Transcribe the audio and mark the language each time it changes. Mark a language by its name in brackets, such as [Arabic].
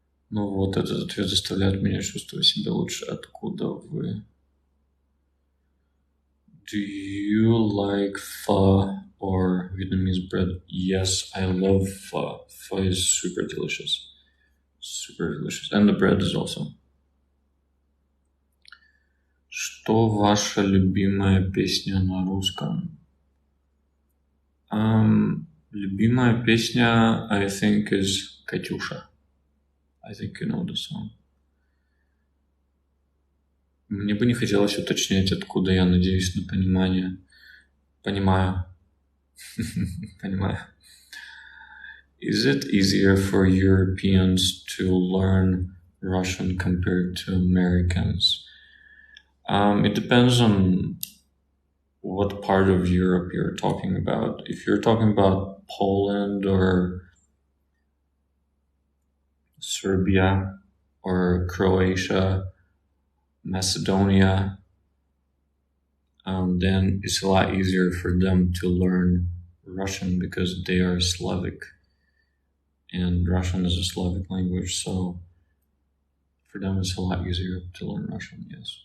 [Russian] Ну вот, этот ответ заставляет меня чувствовать себя лучше. Откуда вы? [English] Do you like pho or Vietnamese bread? Yes, I love pho. Pho is super delicious. Super delicious. And the bread is also. [Russian] Что ваша любимая песня на русском? Любимая песня, [English] I think, is Катюша. I think you know the song. [Russian] Мне бы не хотелось уточнять, откуда я, надеюсь на понимание. Понимаю. Понимаю. [English] Is it easier for Europeans to learn Russian compared to Americans? It depends on what part of Europe you're talking about. If you're talking about Poland or Serbia or Croatia, Macedonia, then it's a lot easier for them to learn Russian because they are Slavic, and Russian is a Slavic language, so for them it's a lot easier to learn Russian, yes.